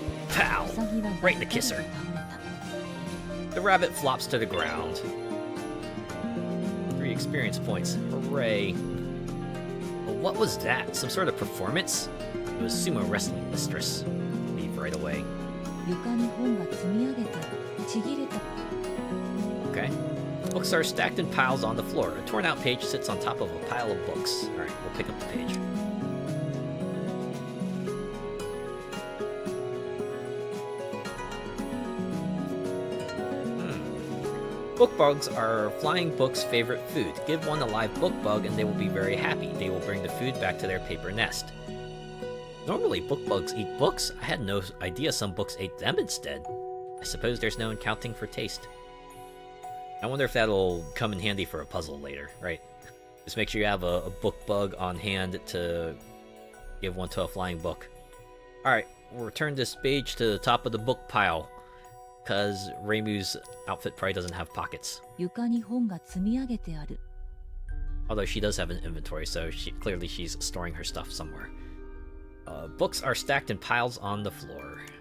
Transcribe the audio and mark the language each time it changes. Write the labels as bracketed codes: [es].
[en] Pow! [ja] ウサギは [en] Right in the kisser. [ja] 倒れた。 [en] The rabbit flops to the ground. 3 experience points. Hooray. Well, what was that? Some sort of performance? It was sumo wrestling mistress. Leave right away. [ja] 床に本が積み上げてちぎれた。 [en] Okay. Books are stacked in piles on the floor. A torn out page sits on top of a pile of books. Alright, we'll pick up the page. Book bugs are flying books' favorite food. Give one a live book bug and they will be very happy. They will bring the food back to their paper nest. Normally, book bugs eat books. I had no idea some books ate them instead. I suppose there's no accounting for taste. I wonder if that'll come in handy for a puzzle later, right? Just make sure you have a book bug on hand to give one to a flying book. Alright, we'll return this page to the top of the book pile. Because Reimu's outfit probably doesn't have pockets. [ja] 床に本が積み上げてある。 [en] Although she does have an inventory, so clearly she's storing her stuff somewhere. Books are stacked in piles on the floor.